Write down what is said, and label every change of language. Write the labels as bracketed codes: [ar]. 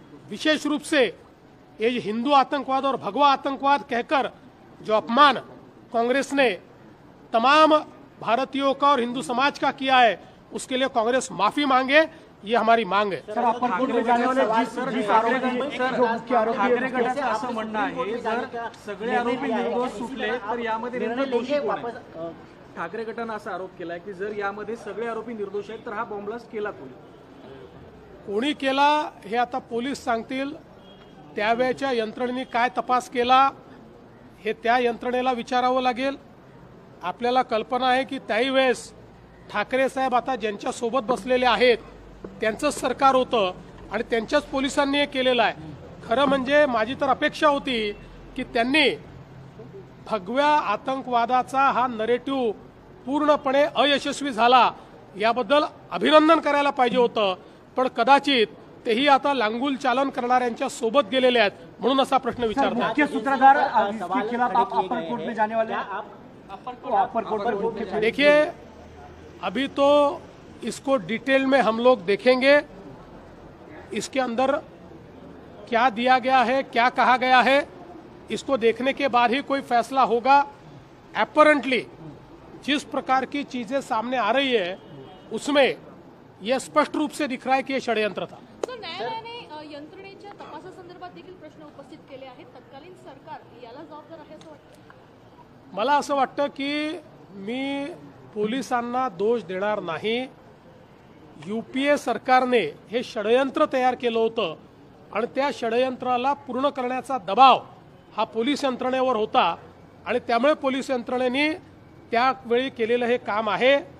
[hi] विशेष रूप से ये हिंदू आतंकवाद और भगवा आतंकवाद कहकर जो अपमान कांग्रेस ने तमाम भारतीयों का और हिंदू समाज का किया है, उसके लिए कांग्रेस माफी मांगे, ये हमारी मांग है. सर, अपर कोर्ट में जाने वाले जिस आरोपी जो मुख्य आरोपी [mr] ठाकरे गटाचं असं म्हणणं आहे, जर सगळे आरोपी निर्दोष सुटले तर यामध्ये नेमकं दोषी कोण आहे? ठाकरे गटानं असा आरोप केलाय की जर यामध्ये सगळे आरोपी निर्दोष आहेत तर हा बॉम्ब ब्लास्ट केला कोणी केला हे आता पोलीस सांगतील. त्यावेळच्या यंत्रणेने काय तपास केला हे त्या यंत्रणेला विचारावं लागेल. आपल्याला कल्पना आहे की त्याही वेळेस ठाकरे साहेब आता ज्यांच्या सोबत बसलेले आहेत त्यांचंच सरकार होतं आणि त्यांच्याच पोलिसांनी हे केलेलं आहे. खरं म्हणजे माझी तर अपेक्षा होती की त्यांनी भगव्या आतंकवादाचा हा नरेटिव्ह पूर्णपणे अयशस्वी झाला याबद्दल अभिनंदन करायला पाहिजे होतं, पण कदाचित तेही आता लांगुल चालन करणाऱ्यांच्या सोबत गेलेले आहेत म्हणून असा प्रश्न विचारतात. [hi] मुख्य सूत्रधार के खिलाफ आप अपर कोर्ट में जाने वाले हैं? अपर कोर्ट में देखिए, अभी तो इसको डिटेल में हम लोग देखेंगे, इसके अंदर क्या दिया गया है, क्या कहा गया है, इसको देखने के बाद ही कोई फैसला होगा. अपरेंटली जिस प्रकार की चीजें सामने आ रही है उसमें यह स्पष्ट रूप से दिख रहा है कि यह षड्यंत्र था. [mr] सर, न्यायालयाने यंत्रणेच्या तपासासंदर्भात देखील प्रश्न उपस्थित केले आहेत. तत्कालीन सरकार याला जबाबदार आहे असं वाटतं? मला असं वाटतं की मी पोलिसांना दोष देणार नाही. यूपीए सरकारने हे षडयंत्र तयार केलं होतं आणि त्या षडयंत्राला पूर्ण करण्याचा दबाव हा पोलीस यंत्रणेवर होता आणि त्यामुळे पोलीस यंत्रणेने त्यावेळी केलेलं हे काम आहे.